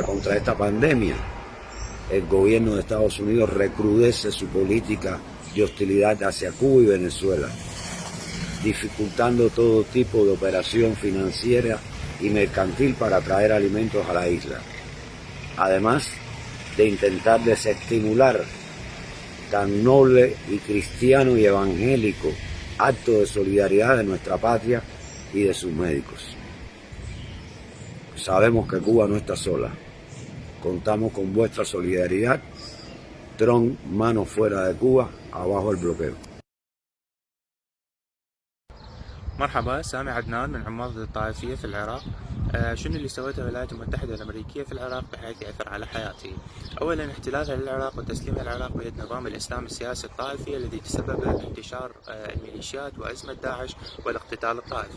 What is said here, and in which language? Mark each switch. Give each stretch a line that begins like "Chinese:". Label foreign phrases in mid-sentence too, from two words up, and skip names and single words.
Spanish: contra esta pandemia, el gobierno de Estados Unidos recrudece su política de hostilidad hacia Cuba y Venezuela, dificultando todo tipo de operación financiera y mercantil para traer alimentos a la isla, además de intentar desestimular tan noble y cristiano y evangélico acto de solidaridad de nuestra patria y de sus médicos. Sabemos que Cuba no está sola. Contamos con vuestra solidaridad. Trump, mano fuera de Cuba, abajo el bloqueo.
Arabic: مرحبا، سامي عدنان من عماد الطائفية في العراق. شنو اللي سوتها الولايات المتحدة الأمريكية في العراق بحيث يأثر على حياتي؟ أولا احتلالها للعراق وتسليم العراق بيد نظام الإسلام السياسي الطائفي الذي تسبب بانتشار الميليشيات وأزمة داعش والاقتتال الطائفي.